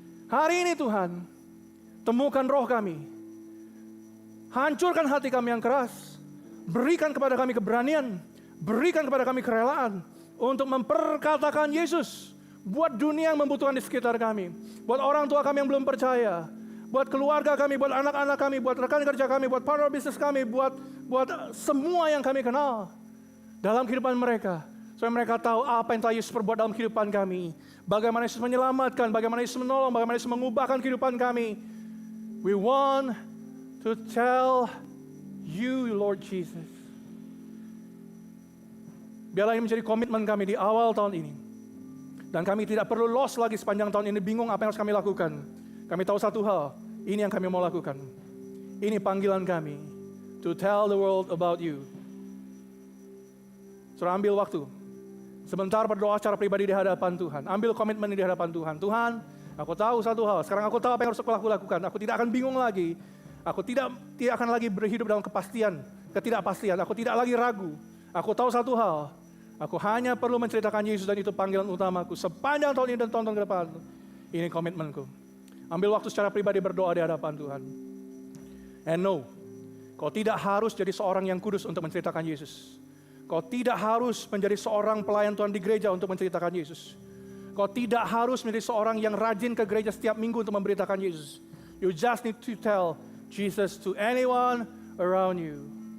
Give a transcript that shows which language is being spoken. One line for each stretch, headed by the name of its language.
Indonesian: Hari ini Tuhan, temukan roh kami, hancurkan hati kami yang keras, berikan kepada kami keberanian, berikan kepada kami kerelaan untuk memperkatakan Yesus buat dunia yang membutuhkan di sekitar kami, buat orang tua kami yang belum percaya, buat keluarga kami, buat anak-anak kami, buat rekan kerja kami, buat partner bisnis kami, buat semua yang kami kenal dalam kehidupan mereka. Supaya mereka tahu apa yang telah Yesus perbuat dalam kehidupan kami. Bagaimana Yesus menyelamatkan, bagaimana Yesus menolong, bagaimana Yesus mengubahkan kehidupan kami.
English: We want to tell you, Lord Jesus.
Indonesian: Biarlah ini menjadi komitmen kami di awal tahun ini. Dan kami tidak perlu lost lagi sepanjang tahun ini, bingung apa yang harus kami lakukan. Kami tahu satu hal, ini yang kami mau lakukan. Ini panggilan kami,
English: to tell the world about you.
Indonesian: Saudara, ambil waktu, sebentar berdoa secara pribadi di hadapan Tuhan. Ambil komitmen di hadapan Tuhan. Tuhan, aku tahu satu hal, sekarang aku tahu apa yang harus aku lakukan. Aku tidak akan bingung lagi. Aku tidak akan lagi berhidup dalam ketidakpastian. Aku tidak lagi ragu. Aku tahu satu hal, aku hanya perlu menceritakan Yesus dan itu panggilan utamaku sepanjang tahun ini dan tahun-tahun ke depan. Ini komitmenku. Ambil waktu secara pribadi berdoa di hadapan Tuhan.
English: And no,
Indonesian: kau tidak harus jadi seorang yang kudus untuk menceritakan Yesus. Kau tidak harus menjadi seorang pelayan Tuhan di gereja untuk menceritakan Yesus. Kau tidak harus menjadi seorang yang rajin ke gereja setiap minggu untuk memberitakan Yesus.
English: You just need to tell Jesus to anyone around you.